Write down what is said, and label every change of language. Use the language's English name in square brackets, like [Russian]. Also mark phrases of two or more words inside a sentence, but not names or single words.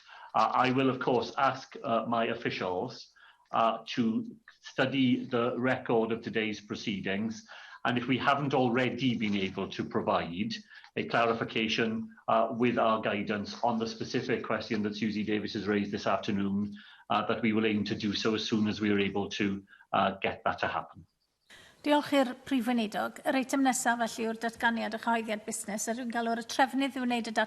[English] I will, of course, ask my officials to study the record of today's proceedings, and if we haven't already been able to provide a clarification with our guidance on the specific question that Susie Davies has raised this afternoon, that we will aim to do so as soon as we are able to get that to happen. [Welsh] Diolch i'r Prif Weinidog. Yr eitem nesaf felly yw'r datganiad a chyhoeddiad busnes. Rwy'n galw'r trefnydd i wneud y